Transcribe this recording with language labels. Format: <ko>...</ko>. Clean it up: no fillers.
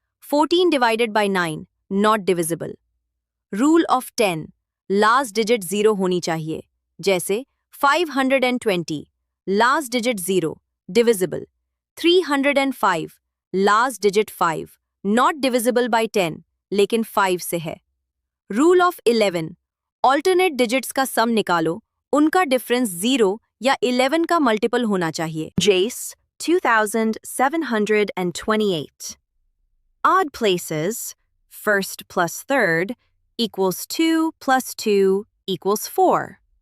<en>14 divided by 9, not divisible. Rule of 10.</en> <hi>Last digit 0 होनी चाहिए.</hi> <en>जैसे 520. Last digit 0, divisible. 305. Last digit 5, not divisible by 10,</en> <hi>लेकिन 5 से है.</hi> <en>Rule of 11.</en> <hi>Alternate digits का sum निकालो, उनका difference 0 या 11 का multiple होना चाहिए.</hi> <en>Jace, 2,728. Odd places, first plus third, equals 2 plus 2 equals 4.</en>